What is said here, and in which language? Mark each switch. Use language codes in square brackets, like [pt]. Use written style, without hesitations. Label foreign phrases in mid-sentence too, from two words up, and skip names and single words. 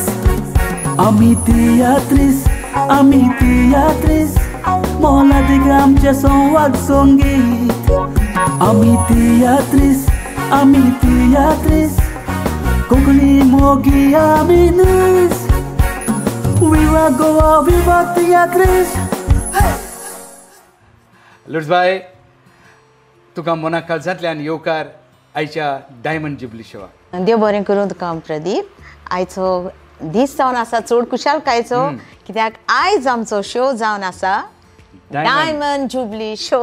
[kok] Ami teatris, mola digam jason wag songit. Ami teatris, kokli mogi aminis. Viva Goa, viva teatris. लुर्ड्सबाई, तुका मना काळजांतल्यान येवकार आयच्या [en] diamond jubilee [kok] शोवाक. देव बरें करूं तुका प्रदीप. आयचो दीस जावन आसा चड कुशालकायेचो, कित्याक आयज आमचो शो जावन आसा [en] diamond jubilee show.